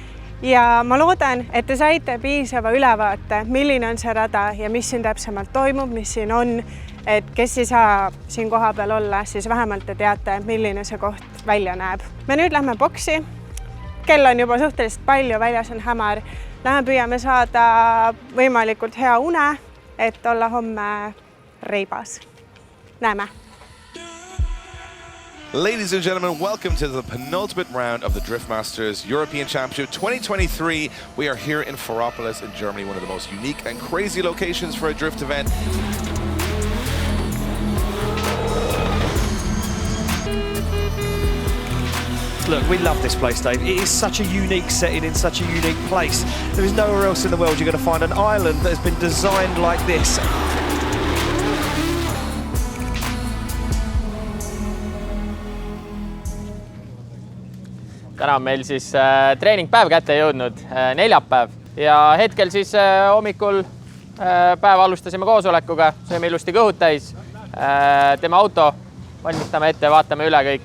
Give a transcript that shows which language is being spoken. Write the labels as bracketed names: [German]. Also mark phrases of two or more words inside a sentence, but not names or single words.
[Estonian] Ja ma loodan, et te saite piisava ülevaate, milline on see rada ja mis siin täpsemalt toimub, mis siin on, et kes ei saa siin koha peal olla, siis vähemalt te teate, milline see koht välja näeb. Me nüüd lähme boksi. Kell on juba suhteliselt palju, väljas on hämar. Lähme püüame saada võimalikult hea une, et olla homme reibas. Näeme! [English] Ladies and gentlemen, welcome to the penultimate round of the Drift Masters European Championship 2023. We are here in Ferropolis in Germany, one of the most unique and crazy locations for a drift event. Look, we love this place, Dave. It is such a unique setting in such a unique place. There is nowhere else in the world you're going to find an island that has been designed like this. [Estonian] Täna on meil siis treeningpäev kätte jõudnud, neljapäev. Ja hetkel siis hommikul päeva alustasime koosolekuga, sööme ilusti kõhud täis, teeme auto, valmistame ette, vaatame üle kõik.